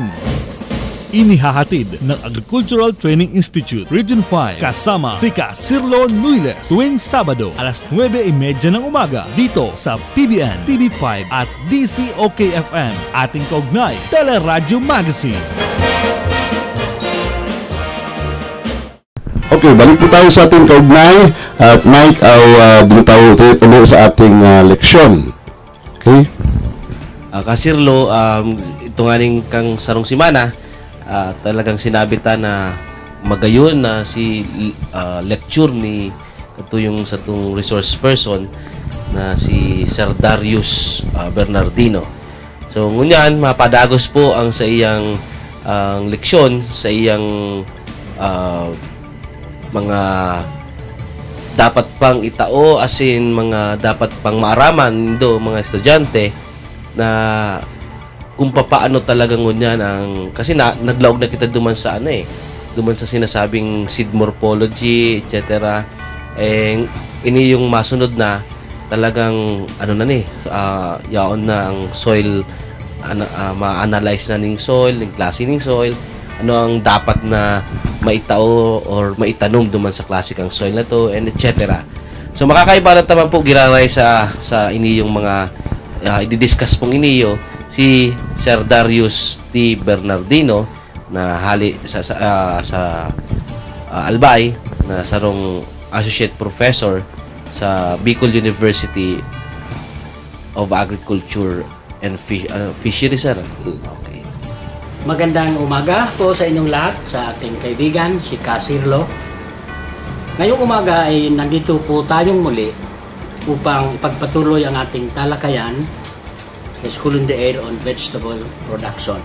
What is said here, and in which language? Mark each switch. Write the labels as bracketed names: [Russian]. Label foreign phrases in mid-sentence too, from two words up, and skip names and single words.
[Filipino] Inihahatid ng Agricultural Training Institute Region 5 kasama si Sirlo Nuiles tuwing Sabado alas 9:30 ng umaga dito sa PBN, TV5 at DCOK-FM, ating kaugnay Teleradyo Magazine. Okay, balik po tayo sa ating kaugnay at Mike, dito tayo ulit sa ating leksyon. Okay? [Bikol] Kasirlo, ito nga rin kang sarong simana, talagang sinabi ta na magayon na si lecture ni ito yung sa itong [English] resource person [Bikol] na si Sir Darius Bernardino. So ngunyan mapadagos po ang sa iyang leksyon sa iyang mga dapat pang itao asin mga dapat pang maaraman do mga estudyante na kung paano talaga ngunyan ang kasi naglaog na kita duman sa duman sa sinasabing [English] seed morphology etc. [Bikol] Ini yung masunod na talagang yaon na ang soil ma-analyze na ning soil, ning klase ning soil, ano ang dapat na maitao or maitanom duman sa klase kang soil na to [English] and etc. [Bikol] So makakaiba na naman po giraray sa ini yung mga i-discuss pong iniyo si Sir Darius T. Bernardino na hali sa Albay na sarong Associate Professor sa Bicol University of Agriculture and Fisheries, sir. Okay. [Filipino] Magandang umaga po sa inyong lahat, sa ating kaibigan si Sirlo. Ngayong umaga ay nandito po tayong muli upang ipagpatuloy ang ating talakayan sa School in the Air on Vegetable Production.